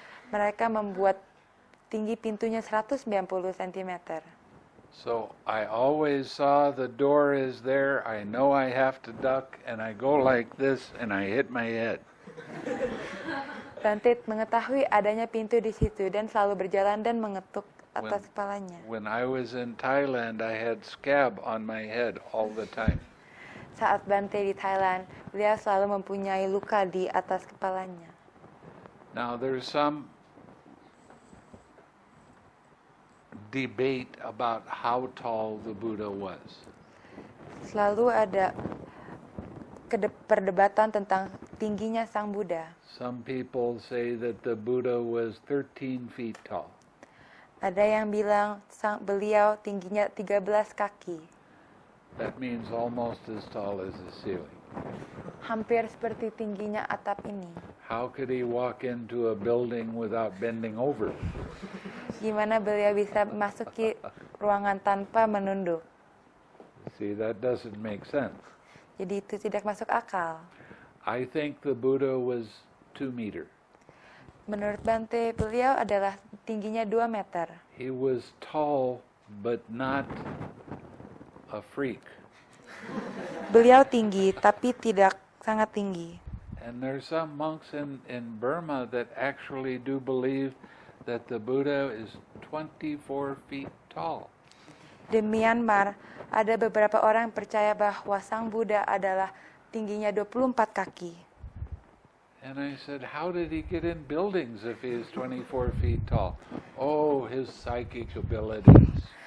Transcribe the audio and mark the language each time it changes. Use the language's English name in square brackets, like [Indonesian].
[Indonesian] Mereka membuat tinggi pintunya 190 cm. [English] So I always saw the door is there. I know I have to duck, and I go like this, and I hit my head. [Indonesian] Bante mengetahui adanya pintu di situ dan selalu berjalan dan mengetuk atas kepalanya. [English] When I was in Thailand, I had scab on my head all the time. [Indonesian] Saat Bante di Thailand, beliau selalu mempunyai luka di atas kepalanya. [English] Now there's some debate about how tall the Buddha was. [Indonesian] Selalu ada perdebatan tentang tingginya Sang Buddha. [English] Some people say that the Buddha was 13 feet tall. [Indonesian] Ada yang bilang beliau tingginya 13 kaki. [English] That means almost as tall as the ceiling. [Indonesian] Hampir seperti tingginya atap ini. [English] How could he walk into a building without bending over? [Indonesian] Gimana beliau bisa masuki ruangan tanpa menunduk? [English] See, that doesn't make sense. [Indonesian] Jadi itu tidak masuk akal. [English] I think the Buddha was 2 meters. [Indonesian] Menurut Bante, beliau adalah tingginya 2 meter. [English] He was tall, but not a freak. [Indonesian] Beliau tinggi, tapi tidak sangat tinggi. [English] And there's some monks in Burma that actually do believe that the Buddha is 24 feet tall. [Indonesian] Di Myanmar, ada beberapa orang yang percaya bahwa Sang Buddha adalah tingginya 24 kaki. [English] And I said, how did he get in buildings if he is 24 feet tall? Oh, his psychic abilities.